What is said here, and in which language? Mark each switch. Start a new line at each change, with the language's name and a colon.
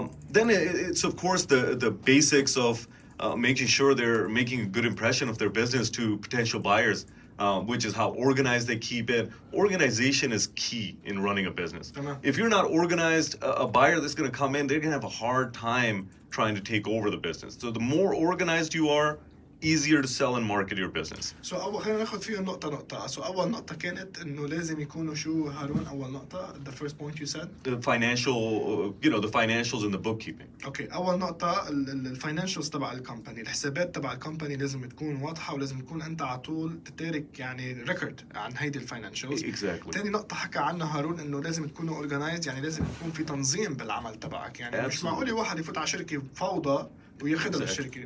English: Then it's of course the basics of making sure they're making a good impression of their business to potential buyers, which is how organized they keep it. Organization is key in running a business. If you're not organized, a buyer that's going to come in, they're going to have a hard time trying to take over the business. So the more organized you are, easier to sell and market your business.
Arabic: So خلينا ناخذ فيهم نقطة. So أول نقطة كانت إنه لازم يكونوا شو هارون أول نقطة.
English: The first point you said. The financial, the financials and the bookkeeping. Okay.
Arabic: أول نقطة الفاينانشالز تبع الكومباني، الحسابات تبع الكومباني لازم تكون واضحة، ولازم تكون أنت على طول تتارك يعني ريكورد عن هيدي الفاينانشالز.
English: Exactly.
Arabic: تاني نقطة حكى عنها هارون إنه لازم تكونوا أورجنايزد، يعني لازم يكون في تنظيم بالعمل تبعك. يعني مش معقول واحد يفوت على شركة فوضى وياخذها الشركة.